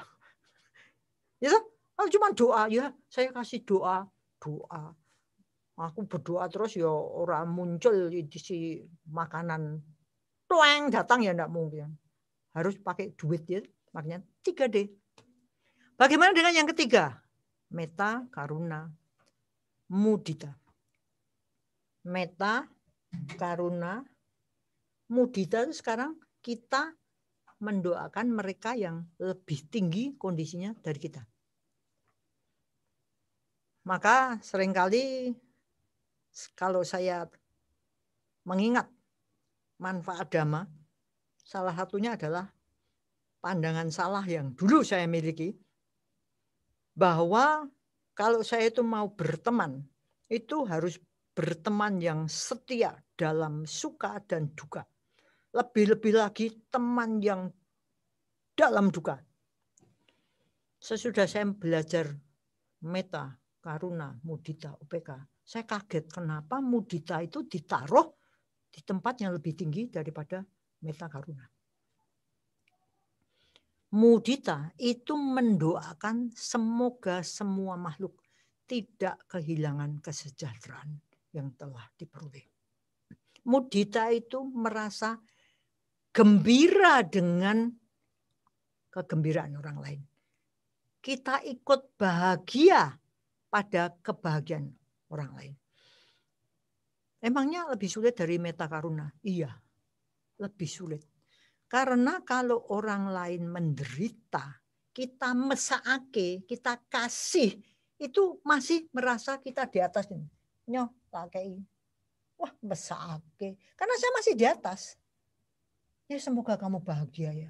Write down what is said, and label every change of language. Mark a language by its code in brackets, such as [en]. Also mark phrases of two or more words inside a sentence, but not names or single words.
[id] Ya, kalau cuma doa, ya saya kasih doa. Aku berdoa terus ya orang muncul di si makanan toeng datang ya enggak mungkin. Harus pakai duit ya. Makanya 3D. Bagaimana dengan yang ketiga? [pi] Metta, karuna, mudita. Metta, karuna, mudita [id] itu sekarang kita mendoakan mereka yang lebih tinggi kondisinya dari kita. Maka seringkali kalau saya mengingat manfaat dhamma, salah satunya adalah pandangan salah yang dulu saya miliki, bahwa kalau saya itu mau berteman, itu harus berteman yang setia dalam suka dan duka. Lebih-lebih lagi teman yang dalam duka. Sesudah saya belajar [pi] metta, karuna, mudita, upeka, [id] saya kaget kenapa mudita itu ditaruh di tempat yang lebih tinggi daripada [pi] metta, karuna. [id] Mudita itu mendoakan semoga semua makhluk tidak kehilangan kesejahteraan yang telah diperoleh. Mudita itu merasa gembira dengan kegembiraan orang lain. Kita ikut bahagia pada kebahagiaan orang lain. Emangnya lebih sulit dari [pi] metta karuna? [id] Iya, lebih sulit. Karena kalau orang lain menderita, kita mesake, kita kasih, itu masih merasa kita di atas ini. Nyoh, pakai. Wah, mesake. Karena saya masih di atas. Ya semoga kamu bahagia ya.